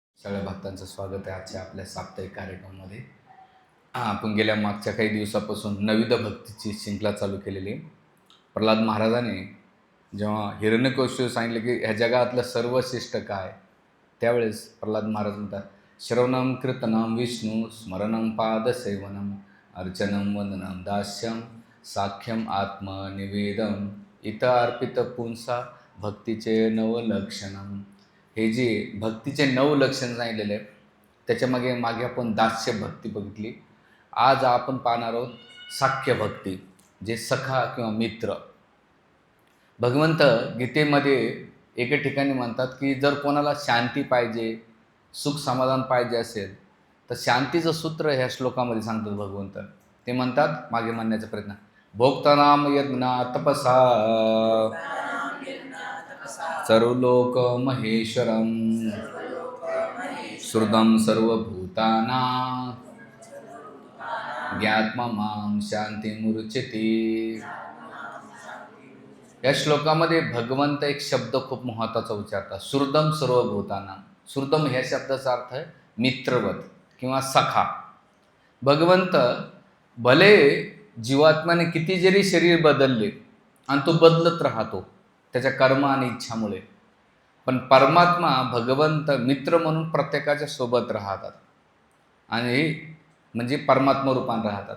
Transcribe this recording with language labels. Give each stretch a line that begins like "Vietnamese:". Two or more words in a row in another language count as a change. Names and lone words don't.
Marathi: सगळ्या भक्तांचं स्वागत आहे आजच्या आपल्या साप्ताहिक कार्यक्रमामध्ये. आपण गेल्या मागच्या काही दिवसापासून नविद भक्तीची शृंखला चालू केलेली. प्रल्हाद महाराजांनी जेव्हा हिरण्यकश्यपूला सांगितलं की ह्या जगातलं सर्वश्रेष्ठ काय, त्यावेळेस प्रल्हाद महाराज म्हणतात,
Sanskrit: श्रवणं कीर्तनं विष्णू स्मरणं पादसेवनम अर्चनं वंदनं दास्यं साख्यम आत्मनिवेदम इत अर्पित पुंसा भक्तीचे नवलक्षणम.
Marathi: हे जे भक्तीचे 9 लक्षण सांगितलेले आहे, त्याच्यामागे मागे आपण दास्य भक्ती बघितली. आज आपण पाहणार आहोत साख्य भक्ती, जे सखा किंवा मित्र. भगवंत गीतेमध्ये एके ठिकाणी म्हणतात की जर कोणाला शांती पाहिजे, सुख समाधान पाहिजे असेल तर शांतीचं सूत्र ह्या श्लोकामध्ये सांगतात भगवंत. ते म्हणतात, मागे म्हणण्याचा प्रयत्न,
Sanskrit: भोक्तानाम यज्ञा तपसा सर्वलोक महेश्वरम श्रुतं सर्वभूताना ज्ञात्ममां शांतिमुच्यते.
Marathi: या श्लोकामध्ये भगवंत एक शब्द खूप महत्त्वाचा उच्चारतात,
Sanskrit: श्रुतम सर्वभूताना.
Marathi: श्रुतम ह्या शब्दाचा अर्थ आहे मित्रवत किंवा सखा. भगवंत भले जीवात्म्याने किती जरी शरीर बदलले आणि तो बदलत राहतो त्याच्या कर्म आणि इच्छामुळे, पण परमात्मा भगवंत मित्र म्हणून प्रत्येकाच्या सोबत राहतात आणि म्हणजे परमात्मा रूपाने राहतात.